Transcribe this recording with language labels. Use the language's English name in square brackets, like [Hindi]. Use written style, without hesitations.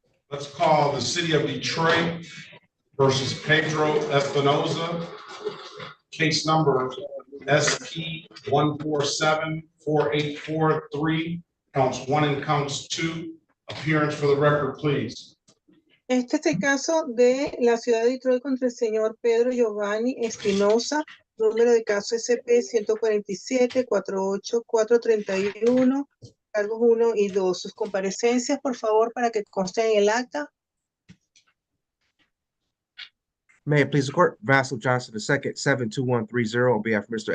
[English] Let's call the City of Detroit versus Pedro Espinoza, case number SP 1474843, counts 1 and counts 2. Appearance for the record, please. [Spanish] Este es el caso de la ciudad de Detroit contra el señor Pedro Giovanni Espinosa, número de caso SP 147-48431, cargos 1 y 2. Sus comparecencias, por favor, para que consten en el acta. [English] May it please the court, Vassal Johnson II, 72130 on behalf of Mr.